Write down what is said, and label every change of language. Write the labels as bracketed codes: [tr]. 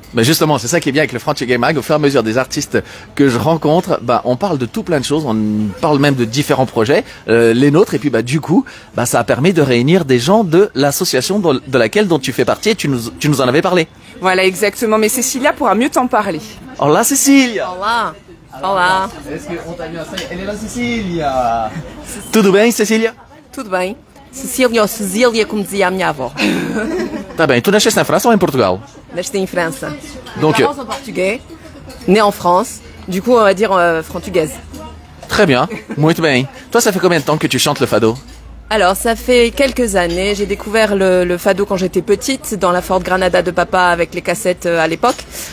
[fr] Ben justement, c'est ça qui est bien avec le Frantuguais Mag. Au fur et à mesure des artistes que je rencontre, on parle de tout plein de choses. On parle même de différents projets, les nôtres. Et puis du coup, ça a permis de réunir des gens de l'association de laquelle dont tu fais partie. Et tu nous en avais parlé. Voilà, exactement. Mais Cécilia pourra mieux t'en parler. [pt] Olá, Cecília. Olá. Olá. [fr] Est-ce qu'on t'a vu Elle est là, Cecília. [pt] Tudo bem, Cecília? Tudo bem? Cecília ou Cecília, como dizia a minha avó. Tá bem. Tu nasceste na França ou em Portugal? Nasci em França. [fr] Donc, Parents sont portugais, né en France. Du coup, on va dire frantugaise. Très bien. [pt] Muito bem. [fr] Toi, ça fait combien de temps que tu chantes le fado? Alors, ça fait quelques années. J'ai découvert le fado quand j'étais petite, dans la Ford Granada de papa avec les cassettes à l'époque.